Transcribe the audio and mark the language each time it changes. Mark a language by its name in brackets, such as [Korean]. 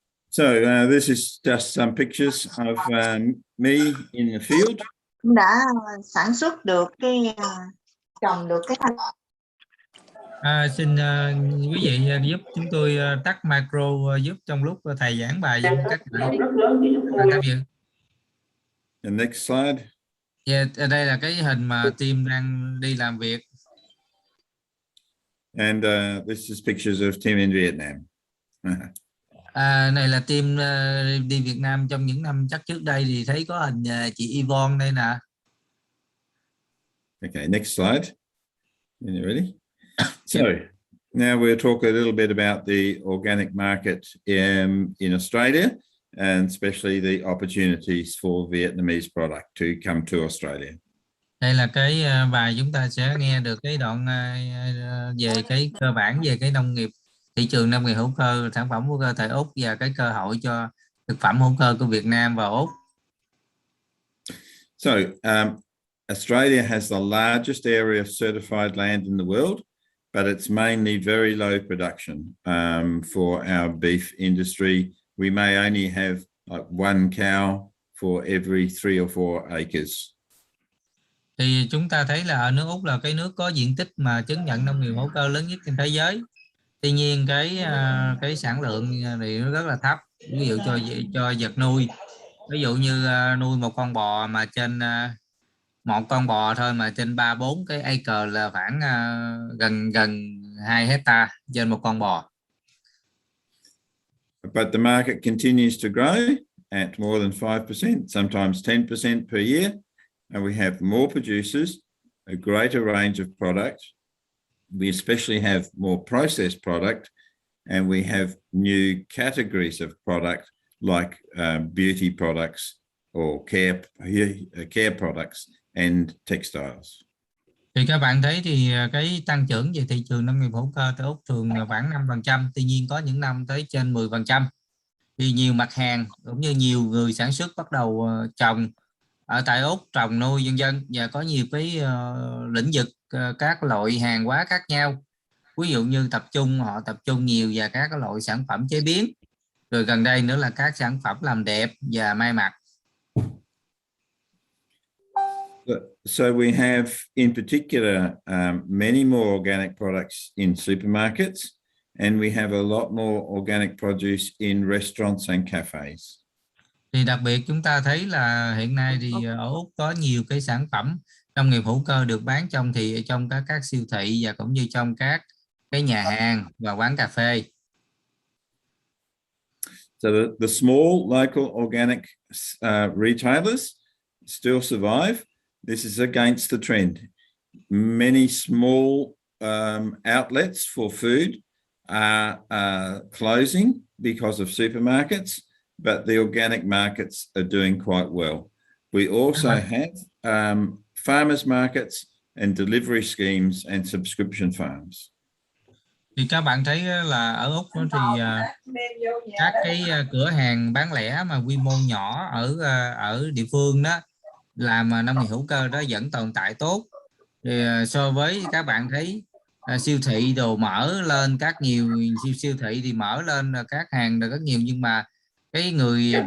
[English] So this is just some pictures of me in the field. [Vietnamese] Đã sản xuất được cái trồng được cái xin quý vị giúp chúng tôi tắt micro giúp trong lúc thầy giảng bài giúp các bạn tham dự. [English] The next slide. [Vietnamese] Đây là cái hình mà team đang đi làm việc. [English] And this is pictures of team in Vietnam. [Vietnamese] Này là team đi Việt Nam trong những năm chắc trước đây, thì thấy có hình chị Yvonne đây nè. [English] Okay, next slide. Are you ready? So now we'll talk a little bit about the organic market in Australia, and especially the opportunities for Vietnamese product to come to Australia. [Vietnamese] Đây là cái bài chúng ta sẽ nghe được cái đoạn về cái cơ bản về cái thị trường nông nghiệp hữu cơ, sản phẩm hữu cơ tại Úc, và cái cơ hội cho thực phẩm hữu cơ của Việt Nam và Úc. [English] So Australia has the largest area of certified land in the world, but it's mainly very low production. For our beef industry, we may only have like one cow for every 3 or 4 acres. [Vietnamese] Thì chúng ta thấy là ở nước Úc là cái nước có diện tích mà chứng nhận nông nghiệp hữu cơ lớn nhất trên thế giới. Tuy nhiên cái sản lượng thì nó rất là thấp. Ví dụ cho vật nuôi, ví dụ như nuôi một con bò mà trên một con bò thôi mà trên 3-4 cái acre là khoảng gần gần 2 hecta trên một con bò. [English] But the market continues to grow at more than 5%, sometimes 10% per year, and we have more producers, a greater range of product. We especially have more processed product, and we have new categories of product like beauty products or care products and textiles. [Vietnamese] Thì các bạn thấy thì cái tăng trưởng về thị trường nông nghiệp hữu cơ tại Úc thường khoảng 5%, tuy nhiên có những năm tới trên 10%. Thì nhiều mặt hàng cũng như nhiều người sản xuất bắt đầu trồng ở tại Úc, trồng nuôi vân vân, và có nhiều cái lĩnh vực các loại hàng hóa khác nhau. Ví dụ như họ tập trung nhiều vào các loại sản phẩm chế biến, rồi gần đây nữa là các sản phẩm làm đẹp và may mặc. [English] So we have, in particular, many more organic products in supermarkets, and we have a lot more organic produce in restaurants and cafes. [Vietnamese] Thì đặc biệt chúng ta thấy là hiện nay thì ở Úc có nhiều cái sản phẩm nông nghiệp hữu cơ được bán trong các siêu thị và cũng như trong các cái nhà hàng và quán cà phê. [English] So the small local organic retailers still survive. This is against the trend. Many small outlets for food are closing because of supermarkets, but the organic markets are doing quite well. We also have farmers markets and delivery schemes and subscription farms. [Vietnamese] Thì các bạn thấy là ở Úc thì các cái cửa hàng bán lẻ mà quy mô nhỏ ở địa phương đó làm nông nghiệp hữu cơ đó vẫn tồn tại tốt. Thì so với các bạn thấy siêu thị đồ mở lên, nhiều siêu thị thì mở lên các hàng được rất nhiều, nhưng mà cái người